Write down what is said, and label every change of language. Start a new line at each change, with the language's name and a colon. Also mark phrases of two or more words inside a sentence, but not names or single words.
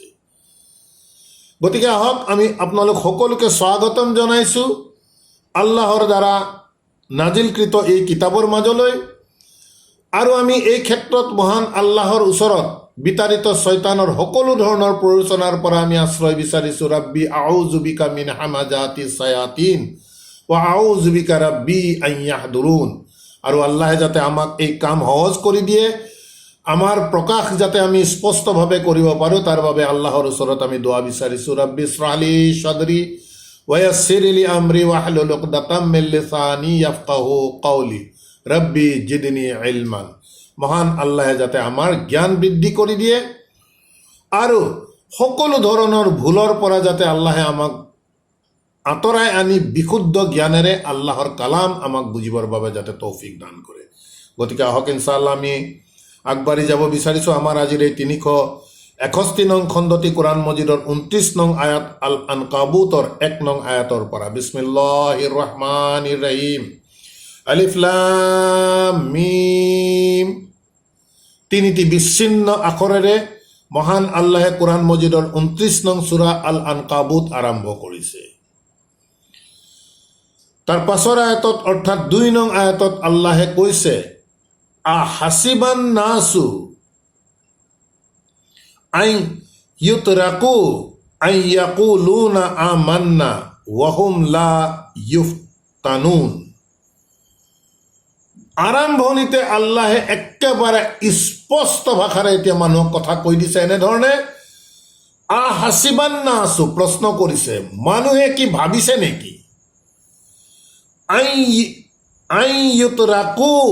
Assamese: গতিকে আহক আমি আপোনালোক সকলোকে স্বাগতম জনাইছোঁ আল্লাহৰ দ্বাৰা নাজিলকৃত এই কিতাপৰ মাজলৈ। আৰু আমি এই ক্ষেত্ৰত মহান আল্লাহৰ ওচৰত বিতাড়িত শয়তানৰ সকলো ধৰণৰ প্ৰৰোচনাৰ পৰা আমি আশ্ৰয় বিচাৰিছোঁ।
Arabic: رب أعوذ بك من همزات الشياطين وأعوذ بك رب أن يحضرون.
Assamese: আৰু আল্লাহে যাতে আমাক এই কাম সহজ কৰি দিয়ে, আমাৰ প্ৰকাশ যাতে আমি স্পষ্টভাৱে কৰিব পাৰোঁ, তাৰ বাবে আল্লাহৰ ওচৰত আমি দোৱা বিচাৰিছোঁ।
Arabic: رب اشرح لي صدري ويسر لي أمري واحلل عقدة من لساني يفقهوا قولي رب زدني علما.
Assamese: মহান আল্লাহে যাতে আমাৰ জ্ঞান বৃদ্ধি কৰি দিয়ে আৰু সকলো ধৰণৰ ভুলৰ পৰা যাতে আল্লাহে আমাক আঁতৰাই আনি বিশুদ্ধ জ্ঞানেৰে আল্লাহৰ কালাম আমাক বুজিবৰ বাবে যাতে তৌফিক দান কৰে। গতিকে আহক
Arabic: إن شاء الله
Assamese: আমি আগবাঢ়ি যাব বিচাৰিছোঁ। আমাৰ আজিৰ এই 361 নং খণ্ডটি কোৰাণ মজিদৰ 29 নং আয়াত আল আনকাবুতৰ 1 নং আয়াতৰ পৰা।
Arabic: بسم الله الرحمن الرحيم. الم.
Assamese: 3টি বিচ্ছিন্ন আখৰেৰে মহান আল্লাহে কোৰাণ মজিদৰ 29 নং সূৰা আল আনকাবুত আৰম্ভ কৰিছে। তাৰ পাছৰ আয়াতত অৰ্থাৎ 2 নং আয়াতত আল্লাহে কৈছে,
Arabic: أحسب الناس أن يتركوا أن يقولوا آمنا وهم لا يفتنون.
Assamese: আৰম্ভণিতে আল্লাহে একেবাৰে স্পষ্ট ভাষাৰে এতিয়া মানুহক কথা কৈ দিছে এনেধৰণে,
Arabic: أحسب الناس,
Assamese: প্ৰশ্ন কৰিছে, মানুহে কি ভাবিছে নেকি,
Arabic: أن يتركوا,